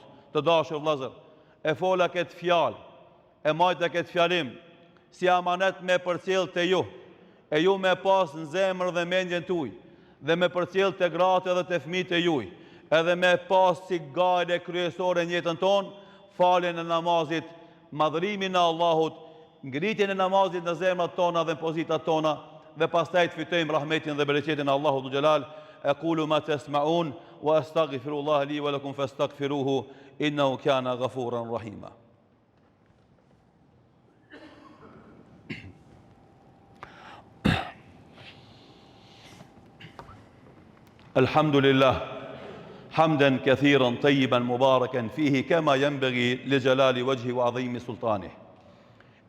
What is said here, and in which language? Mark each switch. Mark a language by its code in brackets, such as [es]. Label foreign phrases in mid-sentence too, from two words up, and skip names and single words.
[sq] Të dashur vëllezër, e fola këtë fjalë, e majta këtë fjalim, si amanet me përcjell te ju, e ju me pas në zemër dhe mendjen tuaj, dhe me përcjell te gratë dhe te fëmijët e juaj, edhe me pas si gale kryesore në jetën tonë, faljen e namazit, madhërimin e Allahut, ngritjen e namazit në zemrat tona dhe në pozitat tona, dhe pastaj të fitojmë rahmetin dhe bereqetin e Allahut Dhul Xhelal. [ar] أقول ما تسمعون وأستغفر الله لي ولكم فاستغفروه إنه كان غفورا رحيما. Alhamdulillah حمدا كثيرا طيبا مباركا فيه كما ينبغي لجلال وجهه وعظيم سلطانه.